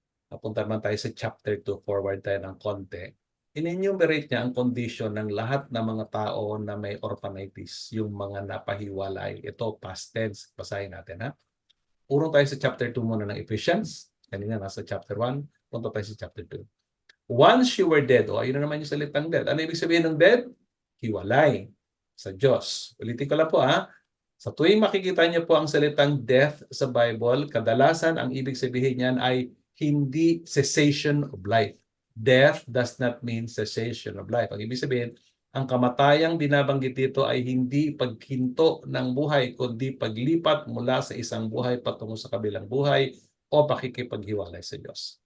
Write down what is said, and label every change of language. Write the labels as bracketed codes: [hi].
[tl] napunta naman tayo sa chapter 2, forward tayo ng konti. In-enumerate niya ang condition ng lahat ng mga tao na may orphanitis, yung mga napahiwalay. Ito, past tense. Basahin natin, ha? Urong tayo sa chapter 2 muna ng Ephesians. Kanina nasa chapter 1. Punta tayo sa chapter 2. [en] Once you were dead, [tl] ayun na naman yung salitang dead. Ano ibig sabihin ng dead? Hiwalay sa Diyos. Ulitin ko lang po, ha? Sa tuwing makikita niyo po ang salitang death sa Bible, kadalasan ang ibig sabihin niyan ay hindi [en] cessation of life. Death does not mean cessation of life. [tl] Ang ibig sabihin, ang kamatayang binabanggit dito ay hindi paghinto ng buhay, kundi paglipat mula sa isang buhay patungo sa kabilang buhay o pakikipaghiwalay sa Diyos.